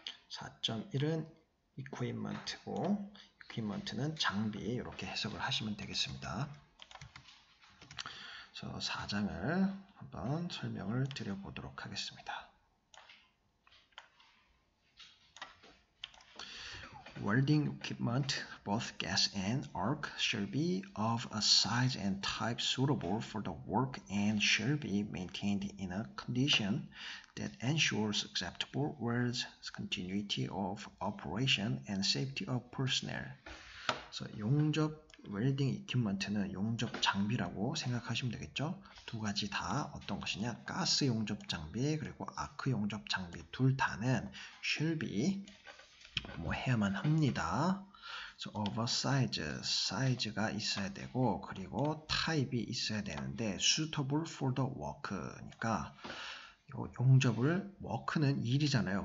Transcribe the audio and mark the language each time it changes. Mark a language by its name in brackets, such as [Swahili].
[Korean] 4.1은 equipment고 equipment는 장비 이렇게 해석을 하시면 되겠습니다. 그래서 4장을 한번 설명을 드려보도록 하겠습니다. [English] Welding equipment, both gas and arc, shall be of a size and type suitable for the work and shall be maintained in a condition that ensures acceptable welds, continuity of operation, and safety of personnel. [Korean] 그래서 용접 웰딩 이퀴먼트는 용접 장비라고 생각하시면 되겠죠. 두 가지 다 어떤 것이냐? 가스 용접 장비 그리고 아크 용접 장비 둘 다는 shall be 뭐 해야만 합니다. 그래서 of a size, 사이즈가 있어야 되고 그리고 타입이 있어야 되는데 [English] suitable for the work [Korean] 니까 용접을 work는 일이잖아요.